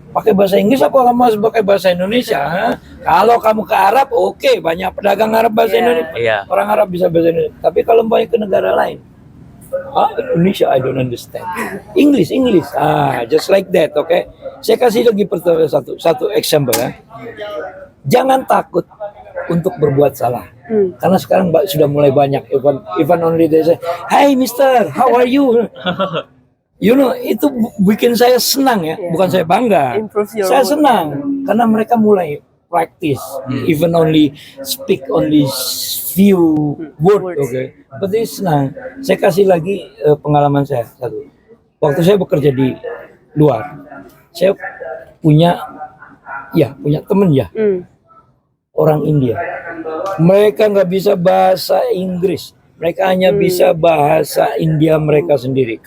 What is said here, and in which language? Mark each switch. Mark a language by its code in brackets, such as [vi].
[id] Pakai bahasa Inggris apa kamu harus pakai bahasa Indonesia? Kalau kamu ke Arab, oke, banyak pedagang Arab bahasa Indonesia. Orang Arab bisa bahasa Indonesia. Tapi kalau mau ke negara lain, Indonesia [en] I don't understand. English. Just like that, [id] oke? Saya kasih lagi satu example ya. Jangan takut untuk berbuat salah. Karena sekarang sudah mulai banyak, [en] even only they say, "Hey Mister, how are you?" You know, [id] itu bikin saya senang ya, bukan saya bangga. Saya senang karena mereka mulai practice, [en] even only speak only few words, okay? But it's [id] senang. Saya kasih lagi pengalaman saya satu. Waktu saya bekerja di luar, saya punya teman ya. Orang India, mereka nggak bisa bahasa Inggris, mereka hanya bisa bahasa India mereka sendiri.